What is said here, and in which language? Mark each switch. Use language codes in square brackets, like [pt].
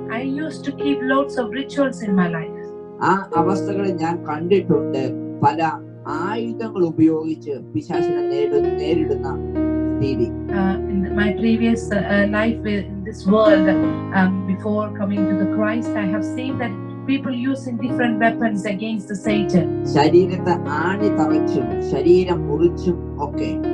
[en] I used to keep lots of rituals in my life. [ml] ആ അവസ്ഥകളിൽ ഞാൻ കണ്ടിട്ടുണ്ട് പല ആയുധങ്ങൾ ഉപയോഗിച്ച് പിശാചിനെ നേരിടുന്ന രീതി. [en] In my previous life in this world, before coming to the Christ, I have seen that people using different weapons against the Satan. [ml] ശരീരത്തെ ആണി തറച്ചും ശരീരം മുറിച്ചും ഒക്കെ.